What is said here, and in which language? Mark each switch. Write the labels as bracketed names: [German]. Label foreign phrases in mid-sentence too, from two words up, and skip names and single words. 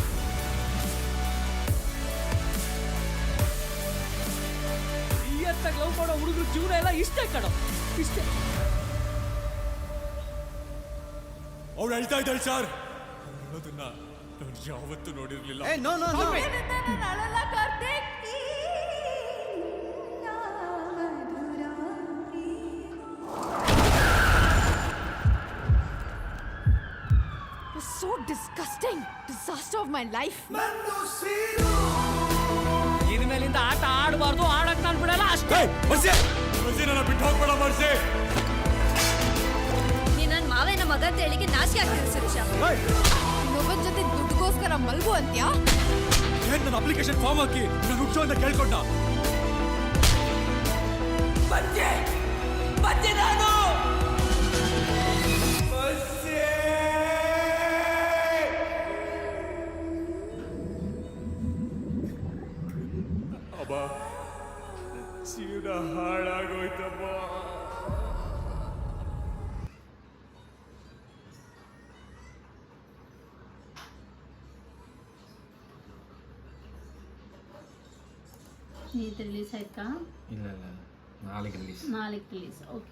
[Kannada] ಲವ್ ಮಾಡೋ ಹುಡುಗರು ಜೀವನ ಎಲ್ಲ ಇಷ್ಟೇ ಕಣೋ, ಇಷ್ಟೇ. ಅವ್ಳು ಹೇಳ್ತಾ ಇದ್ದಾಳೆ ಸರ್, ಅನ್ನೋದನ್ನ ನಾನು ಯಾವತ್ತೂ ನೋಡಿರ್ಲಿಲ್ಲ. ಅಳಲ್ಲ ಕಾರ್ತಿಕ್. [English] So disgusting. Disaster of my life. [Kannada] ಇನ್ಮೇಲಿಂದ ಆಟ ಆಡಬಾರ್ದು, ಆಡಕ್ ನಾನು ಬಿಡಲ್ಲ ಅಷ್ಟೇ. ನನ್ನ ಬಿಟ್ಟು ಹೋಗ್ಬೇಡ ಮರ್ಸಿ. ನೀ ನನ್ನ ಮಾವೇನ ಮಗ ಅಂತ ಹೇಳಿಕೆ ನಾಚಿಕೆ ಆಗ್ತಿದೆ ಸುರೇಶ. ಇನ್ನೊಬ್ಬನ ಜೊತೆ ದುಡ್ಡುಗೋಸ್ಕರ ಮಲ್ಗು ಅಂತ್ಯಾ? ಏನ್ ನನ್ನ ಅಪ್ಲಿಕೇಶನ್ ಫಾರ್ಮ್ ಹಾಕಿ ನಾನು ಹುಚ್ಚು ಅಂತ ಕೇಳ್ಕೊಂಡ. ಬಂದೆ ನಾನು. ಅಬ್ಬ ಜೀವನ ಹಾಳಾಗೋಯ್ತಮ್ಮ. [Tamil] இது ரிலீஸ் ஆயிருக்கா? இல்ல இல்ல, நாளைக்கு ரிலீஸ். ஓகே.